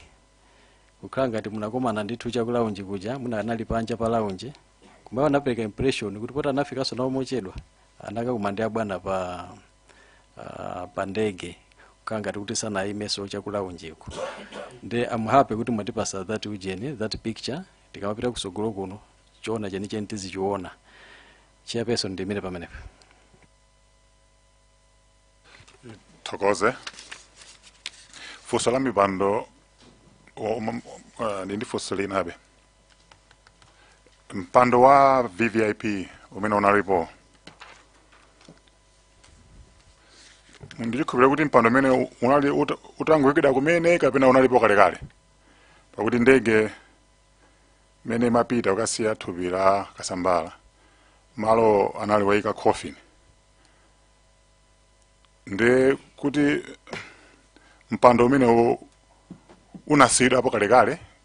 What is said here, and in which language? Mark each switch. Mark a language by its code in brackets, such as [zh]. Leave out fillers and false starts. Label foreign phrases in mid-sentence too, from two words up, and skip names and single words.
[ny] Kukhala ngati munakomana ndithu cha ku lounge kuja muna anali panja pa lounge, koma anapereka impression kuti pota anafikaso nawo mochedwa anakakumana abwana pa ndege, kukhala ngati kuti sanaimeso cha ku lounge ku. [en] Ndi I'm happy [ny] kuti mwatipasa [en] that ujeni, that picture, [ny] tikamapita kusogolo kuno chiona chenicheni tizichiona. Chairperson ndimire pamenepo. Thokoze. Funso la mipando ndi funso linabe. Mpando wa VVIP umene unalipo ndikukhulupirira kuti mpando umene unali utangoyikidwa kumene kapena unalipo kalekale, pakuti ndege mene imapita ukasiya thupi la Kasambala malo anali wayika coffin, ndi kuti mpando umene unasiyidwa apo kalekale.